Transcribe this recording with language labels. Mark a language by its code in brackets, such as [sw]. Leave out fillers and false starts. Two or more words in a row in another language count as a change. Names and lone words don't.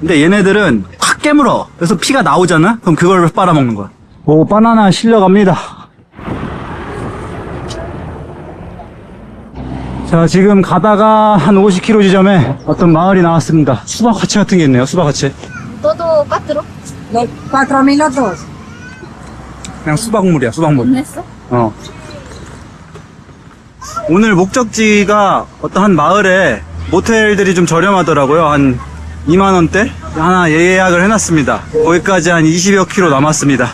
[ko] 근데 얘네들은 확 깨물어. 그래서 피가 나오잖아? 그럼 그걸 빨아먹는 거야. 오, 바나나 실려갑니다. 자, 지금 가다가 한 50km 지점에 어떤 마을이 나왔습니다. 수박화채 같은 게 있네요, 수박화채. 너도 빠뜨려? [es] No, 4,000 los dos. [ko] 그냥 수박물이야, 수박물. 했어? 오늘 목적지가 어떤 한 마을에 모텔들이 좀 저렴하더라고요. 한 2만원대? 하나 예약을 해놨습니다. 거기까지 한 20여 킬로 남았습니다.